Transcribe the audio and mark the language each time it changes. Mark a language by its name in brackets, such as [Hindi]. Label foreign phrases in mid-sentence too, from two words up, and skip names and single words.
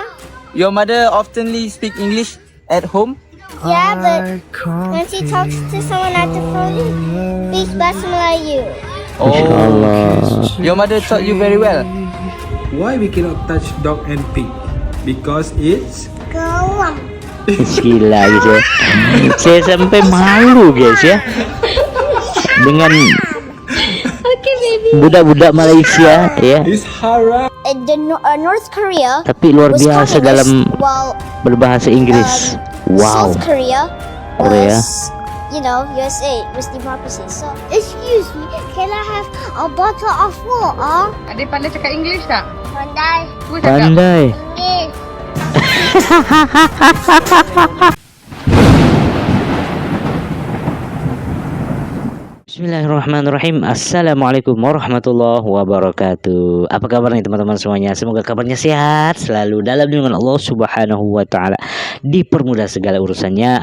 [English] Your mother oftenly speak English at home? Yeah, but when she talks to someone at the phone, speaks Bahasa Melayu. Oh, your mother taught you very well. Why we cannot touch dog and pig? Because it's [Malay] Geram. Gila guys ya. Saya sampai malu guys ya dengan budak-budak Malaysia ya. [English] it's haram. North Korea. [Malay] Tapi luar [English] was [Malay] biasa [English] communist, [Malay] dalam [English] while [Indonesian] berbahasa Inggris. [English] Wow. South Korea Korea. was, USA was democracy. So, excuse me, can I have a bottle of water? [Malay] Adik pandai cakap English tak? Pandai. Cuba cakap. Pandai. [English] English. [Arabic] بسم الله الرحمن الرحيم. السلام عليكم ورحمة الله وبركاته. [Indonesian] Apa kabar nih teman-teman semuanya? Semoga kabarnya sehat, selalu dalam lindungan [Arabic] الله سبحانه وتعالى, [Indonesian] dipermudah segala urusannya.